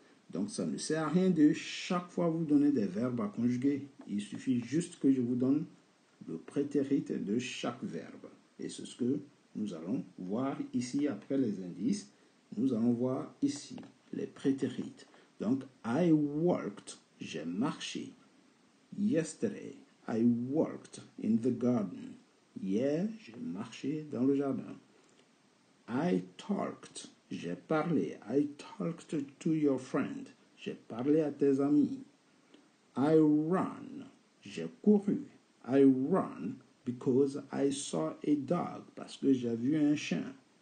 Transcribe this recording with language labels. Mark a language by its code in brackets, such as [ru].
[fr] Donc, ça ne sert à rien de chaque fois vous donner des verbes à conjuguer. Il suffit juste que je vous donne le prétérit de chaque verbe. Et c'est ce que nous allons voir ici après les indices. Nous allons voir ici les prétérit. Donc, I worked, j'ai marché. [en] Yesterday, I worked in the garden. [fr] Hier, j'ai marché dans le jardin. [en] I talked, [fr] j'ai parlé. [en] I talked to your friend. [fr] J'ai parlé à tes amis. [en] I ran, [fr] j'ai couru. [en] I ran because I saw a dog, [fr] parce que j'ai vu un chien.